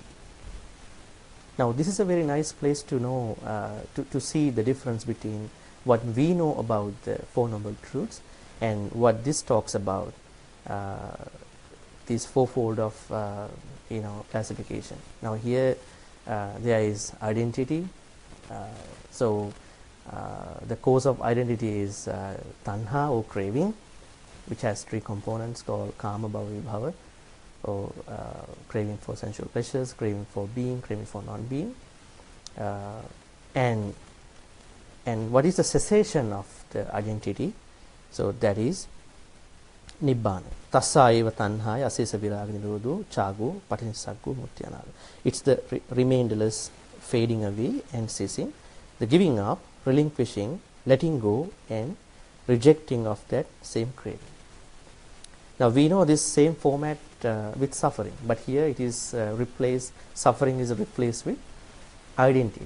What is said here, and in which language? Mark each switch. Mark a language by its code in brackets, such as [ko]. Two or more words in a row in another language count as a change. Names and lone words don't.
[en] Now this is a very nice place to know, to see the difference between what we know about the 4 Noble Truths and what this talks about, this 4-fold of classification. Now here there is identity. So the cause of identity is tanha or craving, which has 3 components called [pi] kama, bhava, vibhava, [en] or craving for sensual pleasures, craving for being, craving for non-being. And what is the cessation of the identity? So that is nibbana. [pi] Tassa eva tanhaya asesa viraga nirodho chago patinissaggo muttyanada. [en] It's the remainderless fading away and ceasing, the giving up, relinquishing, letting go, and rejecting of that same craving. Now we know this same format with suffering, but here it is replaced, suffering is replaced with identity.